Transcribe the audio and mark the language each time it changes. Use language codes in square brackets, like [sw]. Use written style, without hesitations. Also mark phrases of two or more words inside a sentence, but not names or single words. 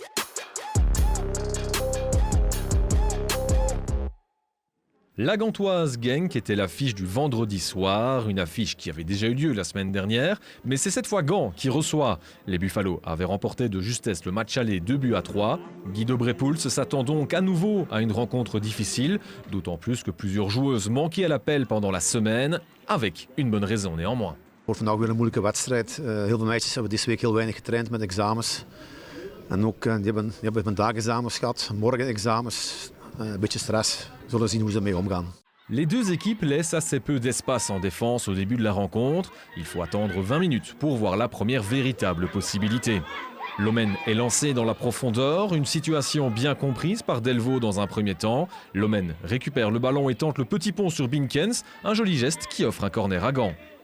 [fr] La Gantoise Genk était l'affiche du vendredi soir, une affiche qui avait déjà eu lieu la semaine dernière, mais c'est cette fois Gand qui reçoit. Les Buffalo avaient remporté de justesse le match aller 2-3. Guido Brepoels s'attend donc à nouveau à une rencontre difficile, d'autant plus que plusieurs joueuses manquaient à l'appel pendant la semaine, avec une bonne raison néanmoins. [nl] Het wordt vandaag weer een moeilijke wedstrijd. Heel veel meisjes hebben deze week heel weinig getraind met examens. En ook die hebben vandaag examens gehad, morgen examens. Een beetje stress. We zullen zien hoe ze ermee omgaan. [fr] Les deux équipes laissent assez peu d'espace en défense au début de la rencontre. Il faut attendre 20 minutes pour voir la première véritable possibilité. Lomen est lancé dans la profondeur, une situation bien comprise par Delvaux dans un premier temps. Lomen récupère le ballon et tente le petit pont sur Binkens, un joli geste qui offre un corner à Gand.